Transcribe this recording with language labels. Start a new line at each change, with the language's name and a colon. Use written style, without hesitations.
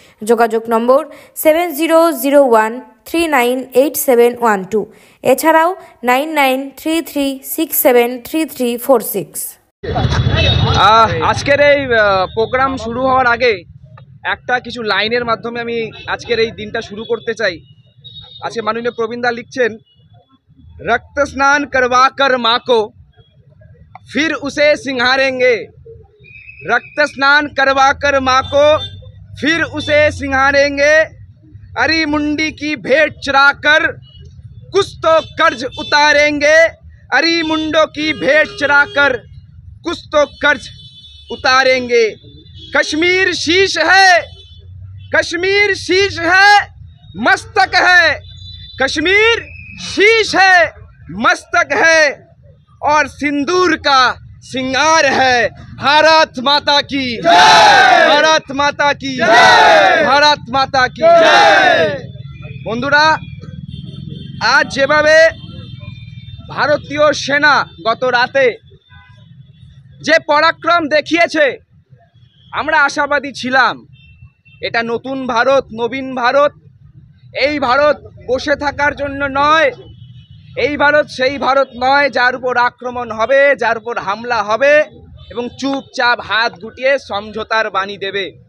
Bangla: যোগাযোগ নম্বর 7001398712, এছাড়াও 9933673346। আজকের এই প্রোগ্রাম শুরু হওয়ার আগে একটা কিছু লাইনের মাধ্যমে আমি আজকের এই দিনটা শুরু করতে চাই। আজকে মাননীয় প্রবীণদা লিখছেন,
Hindi: रक्त स्नान करवाकर माँ को फिर उसे सिंगारेंगे, रक्त स्नान करवाकर माँ को फिर उसे सिंगारेंगे, अरी मुंडी की भेंट चराकर कुछ तो कर्ज उतारेंगे, अरी मुंडो की भेंट चराकर कुछ तो कर्ज उतारेंगे। कश्मीर शीश है, कश्मीर शीश है, मस्तक है, कश्मीर शीश है, मस्तक है और सिंदूर का सिंगार है। भारत माता की जय, भारत माता की जय, भारत माता की जय।
Bangla: বন্ধুরা, আজ যেভাবে ভারতীয় সেনা গত রাতে যে পরাক্রম দেখিয়েছে, আমরা আশাবাদী ছিলাম এটা নতুন ভারত, নবীন ভারত। এই ভারত বসে থাকার জন্য নয়, এই ভারত সেই ভারত নয় যার উপর আক্রমণ হবে, যার উপর হামলা হবে এবং চুপচাপ হাত গুটিয়ে সমঝোতার বাণী দেবে।